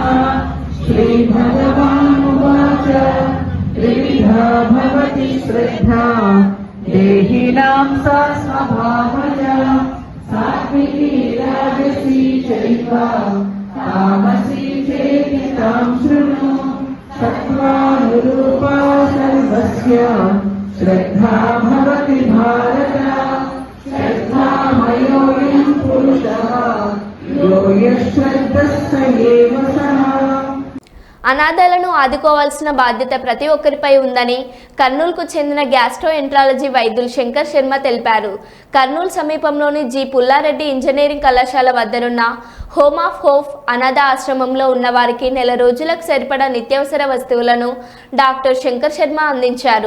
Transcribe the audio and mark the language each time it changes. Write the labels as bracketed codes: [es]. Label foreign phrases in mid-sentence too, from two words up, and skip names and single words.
[sa] श्रीभगवानुवाच त्रिविधा भवति श्रद्धा देहिनां सा स्वभावजा सात्विकी राजसी चैव तामसी चेति तां शृणु। सत्त्वानुरूपा सर्वस्य श्रद्धा भवति भारत। श्रद्धामयोऽयं पुरुषः यो यश्रद्धः स एव सः। [te] అనాథలను ఆదుకోవాల్సిన బాధ్యత ప్రతి ఒక్కరిపై ఉందని కర్నూలుకు చెందిన గ్యాస్ట్రోఎంట్రాలజీ వైద్యులు శంకర్ శర్మ తెలిపారు. కర్నూలు సమీపంలోని జి పుల్లారెడ్డి ఇంజనీరింగ్ కళాశాల వద్దనున్న హోమ్ ఆఫ్ హోప్ అనాథ ఆశ్రమంలో ఉన్న వారికి నెల రోజులకు సరిపడా నిత్యావసర వస్తువులను డాక్టర్ శంకర్ శర్మ అందించారు.